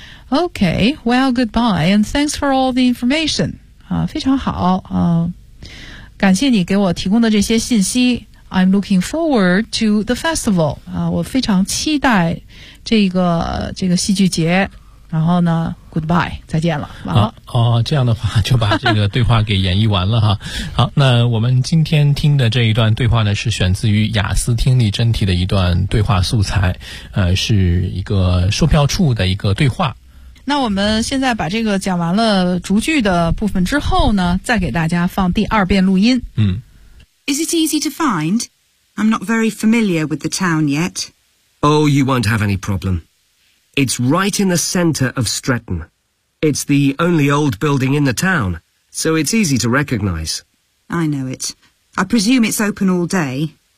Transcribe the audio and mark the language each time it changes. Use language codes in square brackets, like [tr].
[en] Okay, well, goodbye, and thanks for all the information. [zh] 非常好，感谢你给我提供的这些信息。 [en] I'm looking forward to the festival. [zh] 我非常期待这个戏剧节。然后呢 ，goodbye， 再见了，完了。这样的话就把这个对话给演绎完了哈。好，那我们今天听的这一段对话呢，是选自于雅思听力真题的一段对话素材，是一个售票处的一个对话。那我们现在把这个讲完了逐句的部分之后呢，再给大家放第二遍录音。嗯。 [en] Is it easy to find? I'm not very familiar with the town yet. Oh, you won't have any problem. It's right in the center of Stretton. It's the only old building in the town, so it's easy to recognize. I know it. I presume it's open all day.